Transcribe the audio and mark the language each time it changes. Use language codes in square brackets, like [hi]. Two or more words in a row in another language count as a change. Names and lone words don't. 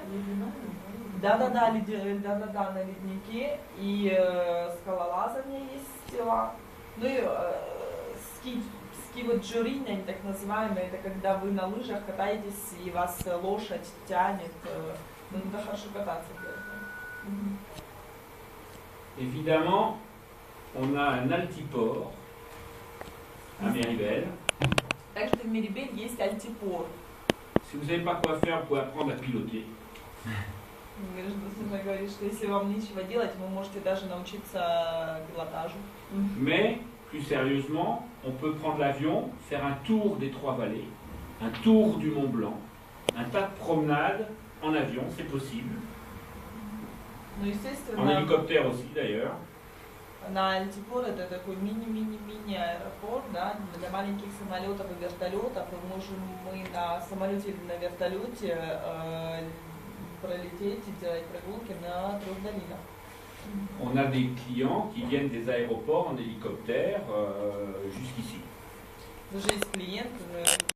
[ru] Да-да-да, на леднике. И скалолазание есть дела. Ну и ски вот джуринь, они так называемые, это когда вы на лыжах катаетесь и вас лошадь тянет. Ну, надо хорошо кататься. [fr] Évidemment, on a un altiport à Méribel. [ru] Также в Мéribel есть альтипор. [fr] Si vous ne savez pas quoi faire, vous pouvez apprendre à piloter. [ru] Нужно говорить, что если вам нечего делать, вы можете даже научиться пилотажу. [fr] Mais, plus sérieusement, on peut prendre l'avion, faire un tour des Trois-Vallées, un tour du Mont-Blanc, un tas de promenades en avion, c'est possible. [ru] Ну, естественно, [fr] En hélicoptère aussi d'ailleurs. [ru] На Альтипор это такой мини-мини-мини аэропорт, да, для маленьких самолетов и вертолетов. Мы на самолете или на вертолете пролететь и делать прогулки на 3 долинах. [fr] On a des clients qui viennent des aéroports en hélicoptère jusqu'ici. [ru] Даже есть клиент,